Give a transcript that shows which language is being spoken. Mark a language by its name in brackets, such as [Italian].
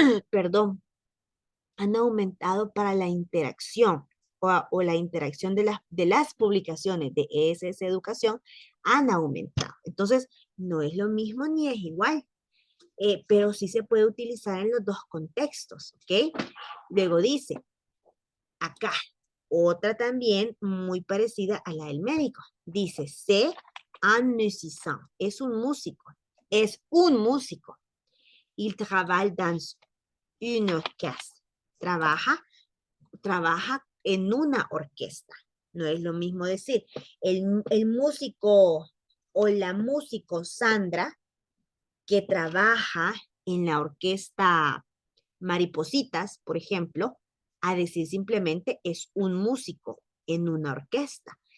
[Spanish] Perdón, han aumentado para la interacción o la interacción de las publicaciones de ESS Educación han aumentado. Entonces, no es lo mismo ni es igual, pero sí se puede utilizar en los dos contextos, ¿ok? Luego dice, acá, otra también muy parecida a la del médico. Dice, [French] c'est un musicien, [Spanish] es un músico, [French] Il travaille dans une orchestre. [Spanish] Trabaja en una orquesta. No es lo mismo decir el músico o la músico Sandra que trabaja en la orquesta Maripositas, por ejemplo, a decir simplemente es un músico en una orquesta.